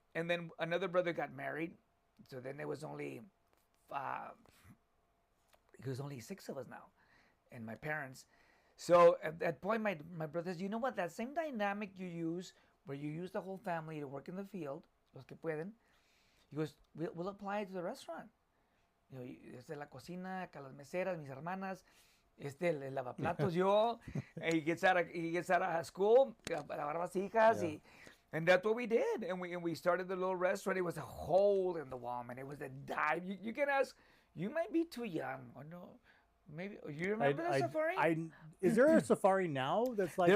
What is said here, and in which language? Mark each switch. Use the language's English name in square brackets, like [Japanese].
[English] And then another brother got married. So then there was only 6 of us now, and my parents. So at that point, my brother says, you know what? That same dynamic you use, where you use the whole family to work in the field, [Spanish] los que pueden. [English] He goes, we'll apply it to the restaurant. [Spanish] Desde la cocina, acá las meseras, mis hermanas, el lavaplatos yo. [English] And he gets out of school, [Spanish] lavar vasijas, [English] and that's what we did. And we started the little restaurant. It was a hole in the wall, man. It was a dive. You can ask, you might be too young. Or no, maybe. You remember the Safari? Is there a Safari now that's like